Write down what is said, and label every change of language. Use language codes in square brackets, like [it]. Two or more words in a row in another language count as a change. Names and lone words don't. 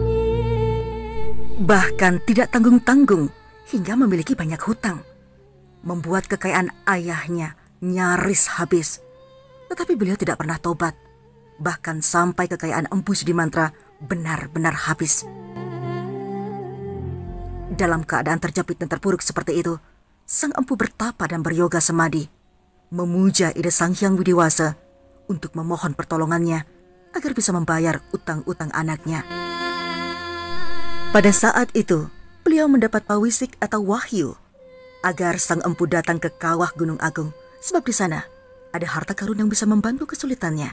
[id] Bahkan tidak tanggung-tanggung hingga memiliki banyak hutang, membuat kekayaan ayahnya nyaris habis. Tetapi beliau tidak pernah tobat, bahkan sampai kekayaan Empu Sidi Mantra benar-benar habis. Dalam keadaan terjepit dan terpuruk seperti itu, sang empu bertapa dan beryoga semadi, memuja ide Sang Hyang Widiwasa untuk memohon pertolongannya agar bisa membayar utang-utang anaknya. Pada saat itu, beliau mendapat pawisik atau wahyu agar sang empu datang ke kawah Gunung Agung, sebab di sana ada harta karun yang bisa membantu kesulitannya.